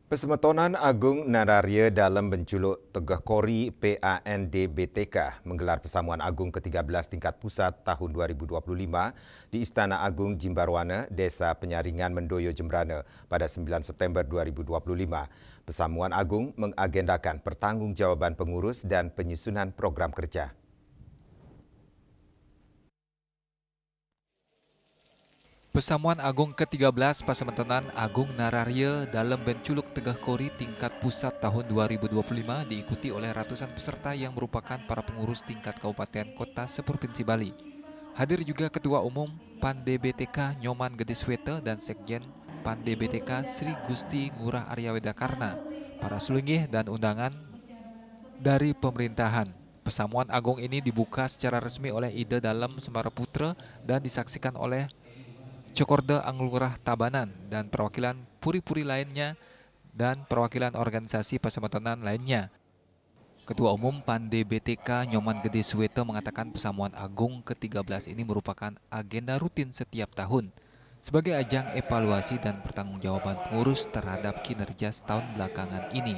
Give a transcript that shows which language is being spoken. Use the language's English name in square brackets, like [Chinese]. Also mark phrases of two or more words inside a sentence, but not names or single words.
[Indonesian] Pesemetonan Agung Nararya dalam Benculuk Tegah Kori PANDBTK menggelar Persamuan Agung ke-13 tingkat pusat tahun 2025 di Istana Agung Jimbarwana, Desa Penyaringan Mendoyo Jembrana pada 9 September 2025. Persamuan Agung mengagendakan pertanggungjawaban pengurus dan penyusunan program kerja. Persamuan Agung ke-13 Pasemetonan Agung Nararya dalam Benculuk Tegah Kori tingkat pusat tahun 2025 diikuti oleh ratusan peserta yang merupakan para pengurus tingkat kabupaten kota seprovinsi Bali. Hadir juga Ketua Umum PANDBTK Nyoman Gede Swete dan Sekjen PANDBTK Sri Gusti Ngurah Arya Wedakarna, para sulinggih dan undangan dari pemerintahan. Persamuan Agung ini dibuka secara resmi oleh Ida Dalem Sembara Putra dan disaksikan oleh Cokorda Anglurah Tabanan dan perwakilan puri-puri lainnya dan perwakilan organisasi Pasemetonan lainnya. Ketua Umum PANDBTK Nyoman Gede Swete mengatakan Persamuan Agung ke-13 ini merupakan agenda rutin setiap tahun sebagai ajang evaluasi dan pertanggungjawaban pengurus terhadap kinerja setahun belakangan ini.